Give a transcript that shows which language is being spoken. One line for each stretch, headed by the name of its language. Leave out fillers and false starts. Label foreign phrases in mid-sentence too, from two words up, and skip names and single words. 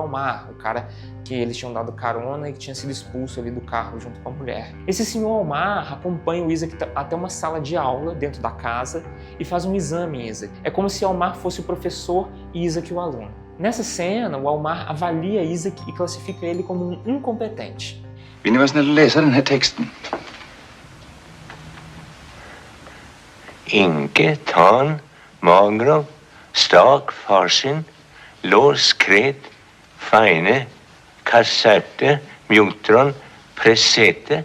Portuguese: Almar, o cara que eles tinham dado carona e que tinha sido expulso ali do carro junto com a mulher. Esse Sr. Almar acompanha o Isaac até uma sala de aula dentro da casa e faz um exame em Isaac. É como se Almar fosse o professor e Isaac o aluno. Nessa cena, o Almar avalia Isaac e classifica ele como um incompetente.
Swedish: Vill ni vara snälla och läsa den här texten? Inge, Tan, Magrov, Stak, Farsin, Lås, Kret, Feine, Kasserte, Mjotron, Presete.